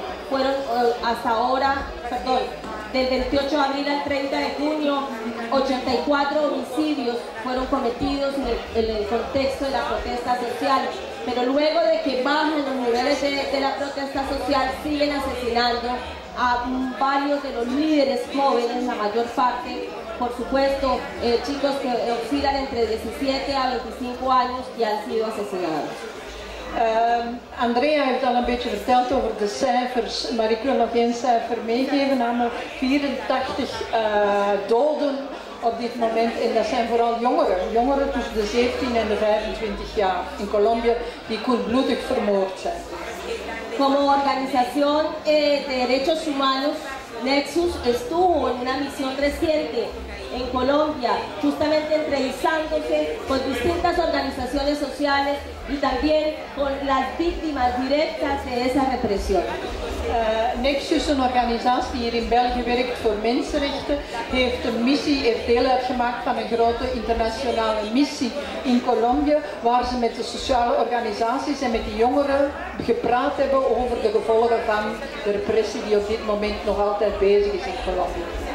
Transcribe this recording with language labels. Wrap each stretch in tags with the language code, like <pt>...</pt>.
<es>Fueron hasta ahora, perdón, del 28 de abril al 30 de junio, 84 homicidios fueron cometidos en el contexto de la protesta social, pero luego de que bajan los niveles de la protesta social, siguen asesinando a varios de los líderes jóvenes, la mayor parte, por supuesto, chicos que oscilan entre 17 a 25 años que han sido asesinados.</es> <nl>Andrea heeft al een beetje verteld over de cijfers, maar ik wil nog één cijfer meegeven, namelijk 84 doden op dit moment, en dat zijn vooral jongeren tussen de 17 en de 25 jaar in Colombia die koelbloedig vermoord zijn.</nl> <es>Como organización de derechos humanos, Nexus estuvo en una misión reciente en Colombia, justamente entrevistándose con distintas organizaciones sociales y también con las víctimas directas de esa represión.</es> <nl>Nexus, een organisatie die hier in België werkt voor mensenrechten, heeft deel uitgemaakt van een grote internationale missie in Colombia, waar ze met de sociale organisaties en met de jongeren gepraat hebben over de gevolgen van de repressie die op dit moment nog altijd bezig is in Colombia.</nl>